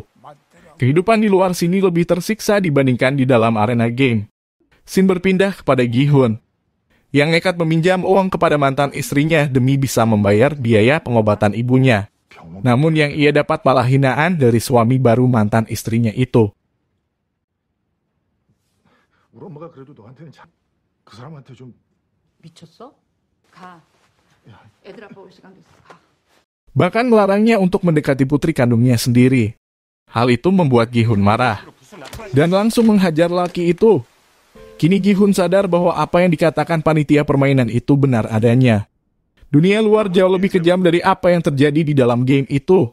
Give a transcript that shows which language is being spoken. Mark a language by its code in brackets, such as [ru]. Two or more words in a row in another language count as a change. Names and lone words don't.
[id] Kehidupan di luar sini lebih tersiksa dibandingkan di dalam arena game. Scene berpindah kepada Gi-hun, yang nekat meminjam uang kepada mantan istrinya demi bisa membayar biaya pengobatan ibunya. Namun yang ia dapat malah hinaan dari suami baru mantan istrinya itu. [ko] 우리 엄마가 그래도 너한테는 그 사람한테 좀 미쳤어? 가. 애들 아빠 올 시간 됐어. 가. [id] Bahkan melarangnya untuk mendekati putri kandungnya sendiri. Hal itu membuat Gi-hun marah dan langsung menghajar laki itu. Kini Gi-hun sadar bahwa apa yang dikatakan panitia permainan itu benar adanya. Dunia luar jauh lebih kejam dari apa yang terjadi di dalam game itu.